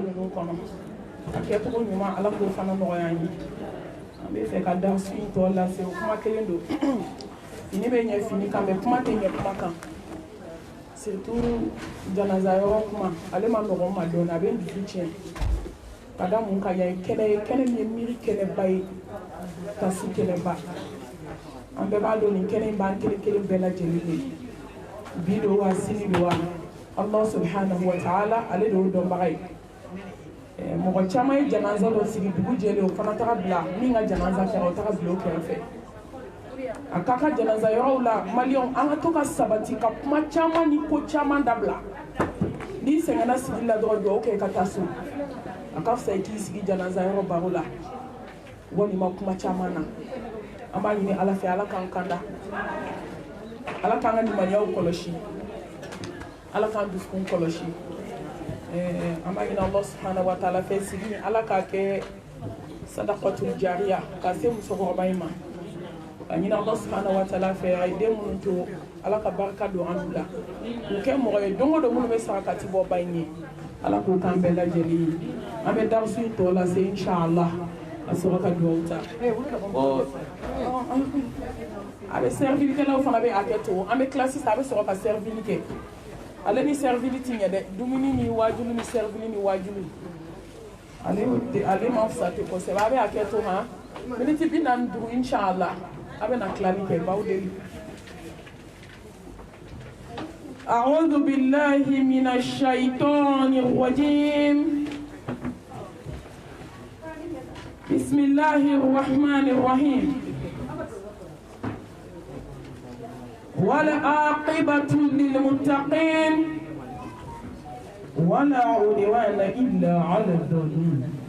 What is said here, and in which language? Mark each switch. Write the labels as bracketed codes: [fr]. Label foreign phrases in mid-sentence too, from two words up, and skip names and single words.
[bm] ninnu kɔnɔ a kɛcogo ɲuman ala k'o fana nɔgɔya an ye an bɛ fɛ ka darsu in tɔ lase o kuma kelen don fini bɛ ɲɛ fini kan mɛ kuma tɛ ɲɛ kuma kan surtout janaza yɔrɔ kuma ale ma nɔgɔn ma dɔɔnin a bɛ n dusu tiɲɛ ka da mun kan yan ye kɛnɛ min ye miiri kɛnɛba ye kasi kɛnɛba an bɛɛ b'a dɔn nin kɛnɛ in b'an kelen kelen bɛɛ lajɛlen de bi don wa sini don wa [ar] الله سبحانه وتعالى [bm] ale de y'o dɔnbaga ye mɔgɔ caman ye janaza dɔ sigi dugu jɛlen o fana taga bila min ka janaza kɛra o taga bila o kɛrɛfɛ a ka ka janaza yɔrɔw la maliyɛnw an ka to ka sabati ka kuma caman ni ko caman dabila n'i sɛgɛnna sigi la dɔrɔn dugawu kɛ ka taa so a ka fisa i k'i sigi janaza yɔrɔ baro la walima kuma caman na an b'a ɲini ala fɛ ala k'an kanda ala k'an ka limaniyaw kɔlɔsi ala k'an dusukun kɔlɔsi an b'a ɲini [ar] الله سبحانه وتعالى [bm] fɛ sigi ala k'a kɛ [ar] صدقة جارية [bm] ka se musokɔrɔba in ma ka ɲini [ar] الله سبحانه وتعالى [bm] fɛ a ye den minnu to ala ka barika don an la k'u kɛ mɔgɔ ye don o don minnu bɛ sarakati bɔ ba in ye ala k'o k'an bɛɛ lajɛlen ye an bɛ darasu in tɔ lase inshallah a sɔrɔ ka dugawu ta a bɛ servilikɛlaw fana bɛ hakɛ to an bɛ tila sisan a bɛ sɔrɔ ka servili kɛ ale ni servili ti ɲɛ dɛ dumuni ni wajulu ni servili ni wajulu ale ma fisa ten kosɛbɛ a bɛ hakɛ to ma miniti 45 inshallah a bɛ na tilali kɛ baw deli [ar] أعوذ بالله من الشيطان الرجيم بسم الله الرحمن الرحيم والعاقبة للمتقين ولا عدوان إلا على الظالمين